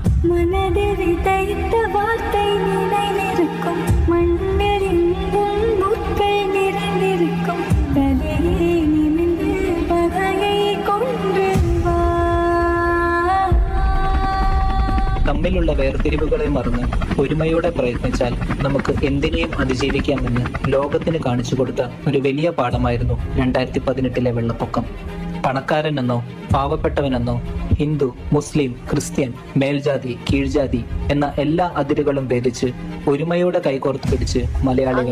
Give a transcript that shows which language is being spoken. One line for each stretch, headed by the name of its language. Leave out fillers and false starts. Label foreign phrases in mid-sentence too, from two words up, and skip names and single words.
Tamil: மனதில் விதைத்த வார்த்தை நினைவிருக்கும் மண்ணில் எங்கும் முட்கள் நிறைந்திருக்கும் தலையே நிமிர்ந்து பகையை கொன்று வா.
Malayalam: തമ്മിലുള്ള വേർതിരിവുകളെ മറന്ന് ഒരുമയോടെ പ്രയത്നിച്ചാൽ നമുക്ക് എന്തിനേയും അതിജീവിക്കാമെന്ന് ലോകത്തിന് കാണിച്ചു കൊടുത്ത ഒരു വലിയ പാഠമായിരുന്നു 2018 വെള്ളപ്പൊക്കം. പണക്കാരനെന്നോ പാവപ്പെട്ടവനെന്നോ ഹിന്ദു, മുസ്ലിം, ക്രിസ്ത്യൻ, മേൽജാതി, കീഴ്ജാതി എന്ന എല്ലാ അതിരുകളും ഭേദിച്ച് ഒരുമയോടെ കൈകോർത്ത് പിടിച്ച് മലയാളികൾ